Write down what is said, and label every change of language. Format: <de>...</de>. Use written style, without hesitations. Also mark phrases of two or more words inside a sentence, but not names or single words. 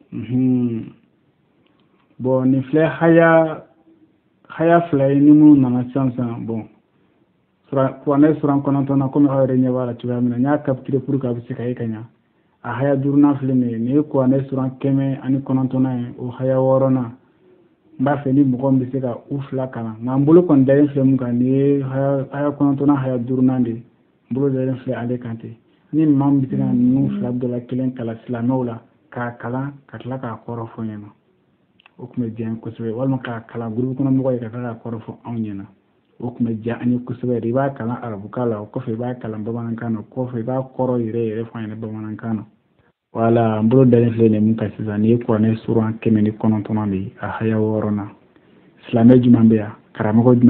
<bm>bon nin filɛ haya fila ye ni minnu nana sisan bon kuranɛ suran kɔnɔntɔn na komi aw yɛrɛ ɲɛ b'a la cogoya min na n y'a</bm> <fr>capturé pour que</fr> <bm>a bɛ se ka ye ka ɲa a haya duurunan filɛ nin ye nin ye kuranɛ suran 119 ye o haya 6nan n b'a fɛ ni mɔgɔ min bɛ se ka u fila kalan nka n bolo kɔni dalen filɛ mun kan nin ye haya 9nan haya 5nan de ye n bolo dalen filɛ ale kan ten ni maa min bɛ se ka ninnu fila dɔ la kelen kalan silamɛw la k'a kalan ka tila k'a kɔrɔ fɔ ɲɛna o tun bɛ diya n ye kosɛbɛ walima k'a kalan gurupu kɔnɔ mɔgɔ ye ka tila k'a kɔrɔ fɔ anw ɲɛna o tun bɛ diya an ye kosɛbɛ de i b'a kalan arabukan la o kɔfɛ i b'a kalan bamanankan na o kɔfɛ i b'a kɔrɔ yɛrɛ fɔ an ɲɛna bamanankan na wala n bolo dalen filɛ nin mun kan sisan nin ye kuranɛ suran 119 de ye a haya 6nan silamɛ jumɛn bɛ yan karamɔgɔ jumɛn</bm>